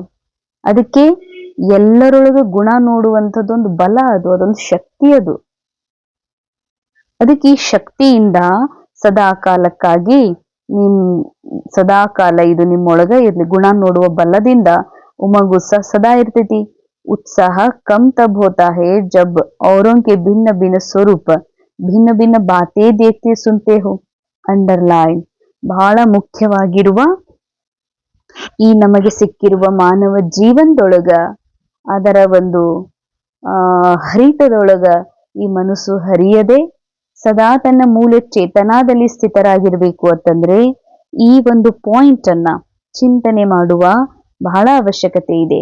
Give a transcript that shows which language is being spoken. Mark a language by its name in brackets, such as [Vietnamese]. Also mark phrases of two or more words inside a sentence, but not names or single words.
[Kannada] ಅದಕ್ಕೆ ಎಲ್ಲರೊಳಗ ಗುಣ ನೋಡುವಂಥದ್ದೊಂದು ಬಲ, ಅದೊಂದು ಶಕ್ತಿ ಅದು. ಅದಕ್ಕೆ ಈ ಶಕ್ತಿಯಿಂದ ಸದಾ ಕಾಲಕ್ಕಾಗಿ ಸದಾ ಕಾಲ ಇದು ನಿಮ್ಮೊಳಗ ಇರ್ಲಿ. ಗುಣ ನೋಡುವ ಬಲದಿಂದ ಉಮಂಗ್ ಉತ್ಸಾಹ ಸದಾ ಇರ್ತೈತಿ. [Hindi] उत्साह कम तब होता है जब औरों के भिन्न भिन्न स्वरूप भिन्न भिन्न बातें देखते सुनते हो. [Kannada] ಅಂಡರ್ಲೈನ್. ಬಹಳ ಮುಖ್ಯವಾಗಿರುವ ಈ ನಮಗೆ ಸಿಕ್ಕಿರುವ ಮಾನವ ಜೀವನದೊಳಗ ಅದರ ಒಂದು ಹರಿತದೊಳಗ ಈ ಮನಸ್ಸು ಹರಿಯದೆ ಸದಾ ತನ್ನ ಮೂಲ ಚೇತನಾದಲ್ಲಿ ಸ್ಥಿತರಾಗಿರ್ಬೇಕು ಅಂತಂದ್ರೆ ಈ ಒಂದು ಪಾಯಿಂಟ್ ಅನ್ನ ಚಿಂತನೆ ಮಾಡುವ ಬಹಳ ಅವಶ್ಯಕತೆ ಇದೆ.